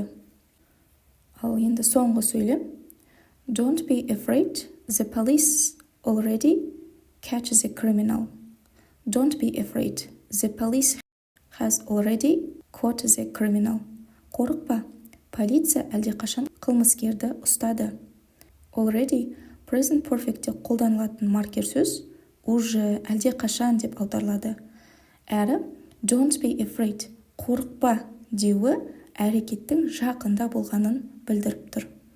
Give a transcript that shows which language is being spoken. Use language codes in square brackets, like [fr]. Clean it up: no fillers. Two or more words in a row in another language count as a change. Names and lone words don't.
[kk] Ал енді соңғы сөйлем. [en] Don't be afraid, the police already catch the criminal. Don't be afraid, the police has already caught the criminal. [kk] Қорықпа, полиция әлдеқашан қылмыскерді ұстады. [en] Already present perfectте [kk] қолданылатын маркер сөз уже әлдеқашан деп аударылады. Әрі [en] don't be afraid, [kk] қорықпа деуі әрекеттің жақында болғанын білдіріп тұр.